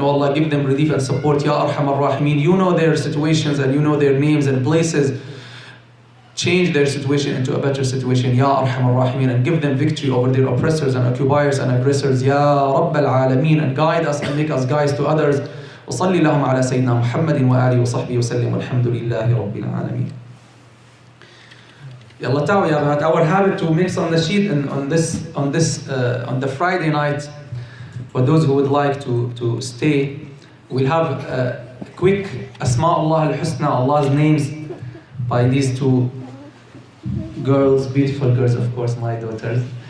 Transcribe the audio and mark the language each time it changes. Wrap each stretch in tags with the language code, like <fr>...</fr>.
<en>Oh Allah, give them relief and support. Ya Arhamar Rahimin. You know their situations and you know their names and places. Change their situation into a better situation. Ya Arhamar Rahimin. And give them victory over their oppressors and occupiers and aggressors. Ya Rabbal Alameen. And guide us and make us guides to others.</en> <ar>وصلي اللهم على سيدنا محمد وآله وصحبه وسلم والحمد لله رب العالمين.</ar> <en>Yalla ta'ala, our habit to make some nasheed on the Friday night. For those who would like to stay, we'll have a quick Asma Allah al-Husna, Allah's names, by these two girls, beautiful girls, of course, my daughters.</en>